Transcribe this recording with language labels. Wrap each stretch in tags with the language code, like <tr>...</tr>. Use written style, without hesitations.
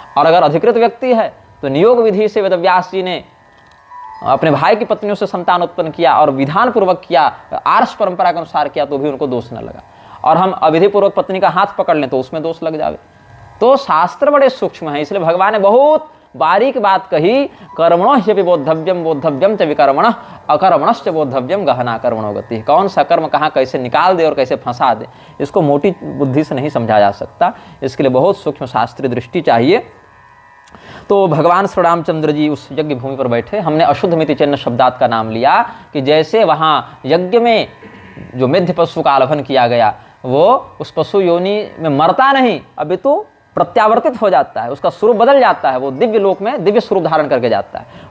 <hi>और अगर अधिकृत व्यक्ति है तो नियोग विधि से वेदव्यास जी ने अपने भाई की पत्नियों से संतान उत्पन्न किया और विधान पूर्वक किया, आर्ष परंपरा के अनुसार किया, तो भी उनको दोष न लगा। और हम अविधि पूर्वक पत्नी का हाथ पकड़ लें तो उसमें दोष लग जावे। तो शास्त्र बड़े सूक्ष्म है, इसलिए भगवान ने बहुत बारीक बात कही।</hi> <sa>कर्मणो ह्यपि बोद्धव्यम बोद्धव्यम च विकर्मणः अकर्मणश्च बोद्धव्यम गहना कर्मणो गति।</sa> <hi>कौन सा कर्म कहाँ कैसे निकाल दे और कैसे फंसा दे, इसको मोटी बुद्धि से नहीं समझा जा सकता। इसके लिए बहुत सूक्ष्म शास्त्रीय दृष्टि चाहिए। तो भगवान श्री रामचंद्र जी उस यज्ञ भूमि पर बैठे। हमने</hi> <sa>अशुद्ध मिति चिन्ह शब्दात</sa> <hi>का नाम लिया कि जैसे वहाँ यज्ञ में जो मेध्य पशु का आलभन किया गया, वो उस पशु योनि में मरता नहीं, अभी तो प्रत्यावर्तित हो जाता है, उसका स्वरूप बदल जाता है, वो दिव्य लोक में दिव्य स्वरूप धारण करके जाता है।</hi>